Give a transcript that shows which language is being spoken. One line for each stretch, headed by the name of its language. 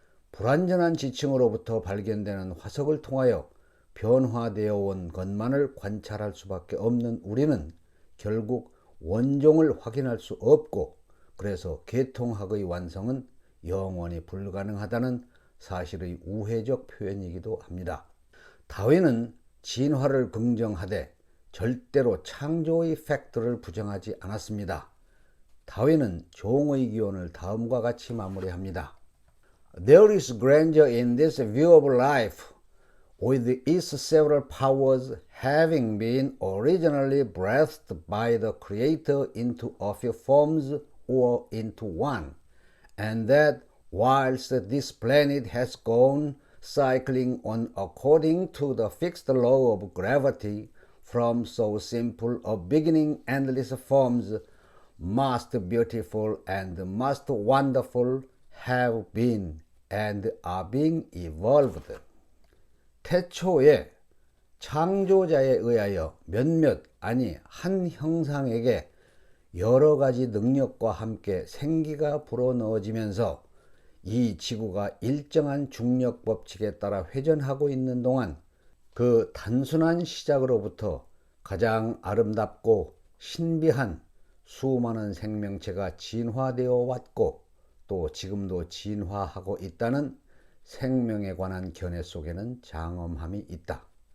Korean: 불완전한 지층으로부터 발견되는 화석을 통하여 변화되어 온 것만을 관찰할 수밖에 없는 우리는 결국 원종을 확인할 수 없고 그래서 개통학의 완성은 영원히 불가능하다는 사실의 우회적 표현이기도 합니다. 다윈은 진화를 긍정하되 절대로 창조의 팩트를 부정하지 않았습니다. 다윈은 종의 기원을 다음과 같이 마무리합니다.
English: There is grandeur in this view of life, with its several powers having been originally breathed by the Creator into a few forms or into one, and that whilst this planet has gone cycling on according to the fixed law of gravity, from so simple a beginning endless forms, most beautiful and most wonderful, have been and are being evolved.
Korean: 태초에 창조자에 의하여 몇몇 아니 한 형상에게 여러 가지 능력과 함께 생기가 불어넣어지면서 이 지구가 일정한 중력 법칙에 따라 회전하고 있는 동안 그 단순한 시작으로부터 가장 아름답고 신비한 수많은 생명체가 진화되어 왔고 또 지금도 진화하고 있다는 생명에 관한 견해 속에는 장엄함이 있다.